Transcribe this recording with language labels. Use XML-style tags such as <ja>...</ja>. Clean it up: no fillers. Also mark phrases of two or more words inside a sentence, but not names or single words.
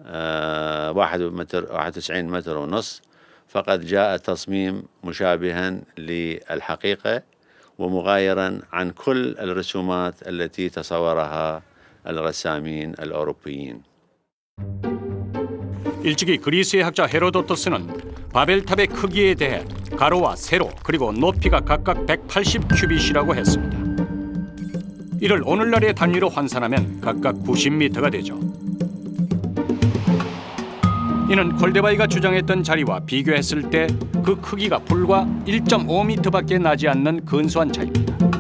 <ar>91 متر ونص فقد جاء تصميم مشابها للحقيقة ومغايرا عن كل الرسومات التي تصورها الرسامين الأوروبيين.</ar> <ko>일찍이 그리스의 학자 헤로도토스는 바벨탑의 크기에 대해 가로와 세로 그리고 높이가 각각 180 큐빗이라고 했습니다. 이를 오늘날의 단위로 환산하면 각각 90m가 되죠. 이는 콜데바이가 주장했던 자리와 비교했을 때 그 크기가 불과 1.5m밖에 나지 않는 근소한 차이입니다.</ko>